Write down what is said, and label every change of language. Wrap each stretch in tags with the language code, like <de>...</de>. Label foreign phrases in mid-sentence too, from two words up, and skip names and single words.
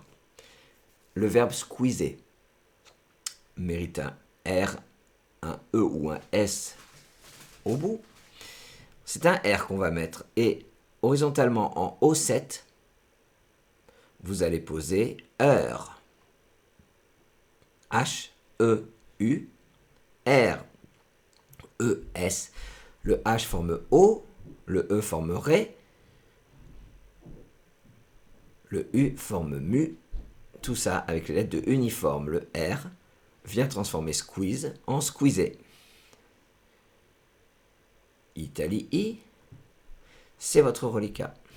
<fr>Le verbe squeezer mérite un R, un E ou un S au bout. C'est un R qu'on va mettre. Et horizontalement en O7, vous allez poser heure. H-E-U, R-E-S. Le H forme O, le E forme Ré, le U forme Mu. Tout ça avec les lettres de uniforme. Le R vient transformer squeeze en squeezer. Italie I, c'est votre reliquat.</fr>